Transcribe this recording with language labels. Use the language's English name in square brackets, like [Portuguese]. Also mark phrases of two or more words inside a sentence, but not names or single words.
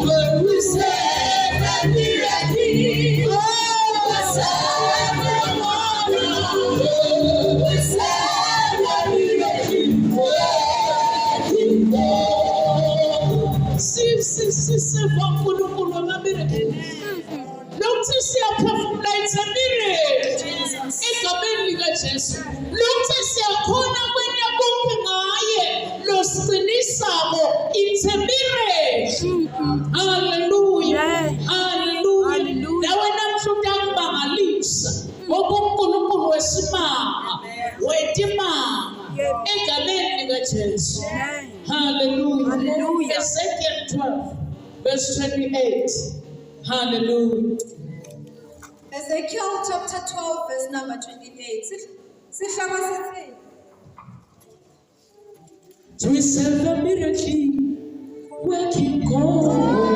[English] We serve the miracle, we serve the miracle, we serve the miracle, working God. [Swati] See, Lokuthi siyaphefumula [English] it's a miracle. [Swati] Egameni likaJesu. Lokuthi siyakhona kwenta konke ngaye lo siqinisako [English] it's a miracle. [Swati] Hallelujah. Hallelujah. Nawe namhlanje akubangalisa ngokuNkulunkulu wesimanga wetimanga egameni likaJesu. [English] Hallelujah. Hallelujah. Ezekiel 12 verse 28. Hallelujah. Ezekiel chapter 12 verse number 28. We serve the miracle, working God.